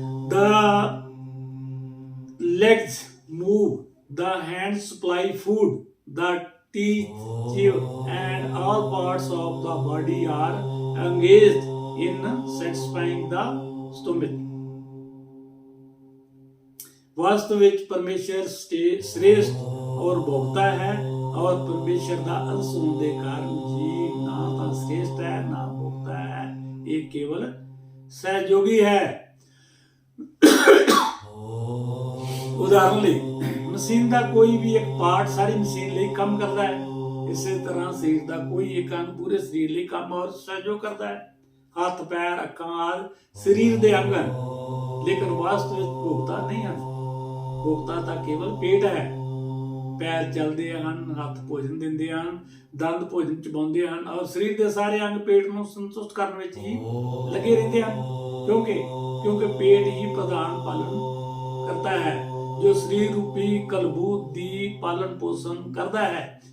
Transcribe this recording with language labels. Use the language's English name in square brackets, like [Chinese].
[English] The legs move, the hands supply food, the teeth chew, and all parts of the body are engaged in satisfying the stomach। [Hindi] वास्तविक परमेश्वर श्रेष्ठ और भोक्ता है और परमेश्वर का अंश होने के कारण जीव ना तो श्रेष्ठ है ना भोक्ता है, ये केवल सहयोगी है। उदाहरण ले, मशीन का कोई भी एक पार्ट सारी मशीन लिए काम करता है। इसी तरह शरीर का कोई एक अंग पूरे शरीर लिए काम और सहयोग करता है। हाथ पैर अखां आदि शरीर के अंग हैं, लेकिन वास्तविक भोक्ता नहीं है। भोक्ता तो केवल पेट है। [Punjabi] ਪੈਰ ਚੱਲਦੇ ਹਨ, ਹੱਥ ਭੋਜਨ ਦਿੰਦੇ ਹਨ, ਦੰਦ ਭੋਜਨ ਚਬਾਉਂਦੇ ਹਨ ਔਰ ਸਰੀਰ ਦੇ ਸਾਰੇ ਅੰਗ ਪੇਟ ਨੂੰ ਸੰਤੁਸ਼ਟ ਕਰਨ ਵਿੱਚ ਹੀ ਲੱਗੇ ਰਹਿੰਦੇ ਹਨ। ਕਿਉਂਕਿ ਪੇਟ ਹੀ ਪ੍ਰਧਾਨ ਪਾਲਣ ਕਰਤਾ ਹੈ, ਜੋ ਸਰੀਰ ਰੂਪੀ ਕਲਬੂਤ ਦੀ ਪਾਲਣ ਪੋਸ਼ਣ ਕਰਦਾ ਹੈ।